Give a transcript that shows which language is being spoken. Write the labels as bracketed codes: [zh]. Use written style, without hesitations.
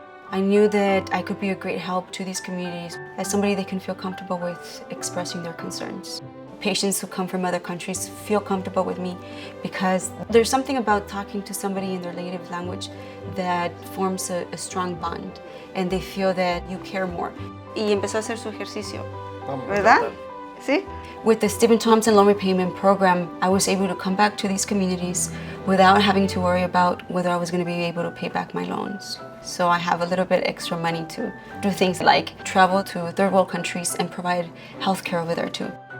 [en] I knew that I could be a great help to these communities as somebody they can feel comfortable with expressing their concerns. Patients who come from other countries feel comfortable with me because there's something about talking to somebody in their native language that forms a strong bond, and they feel that you care more. [es] Y empezó a hacer su ejercicio, ¿verdad? ¿Sí? [en] With the Stephen Thompson loan repayment program, I was able to come back to these communities without having to worry about whether I was going to be able to pay back my loans. So I have a little bit extra money to do things like travel to third world countries and provide healthcare over there too.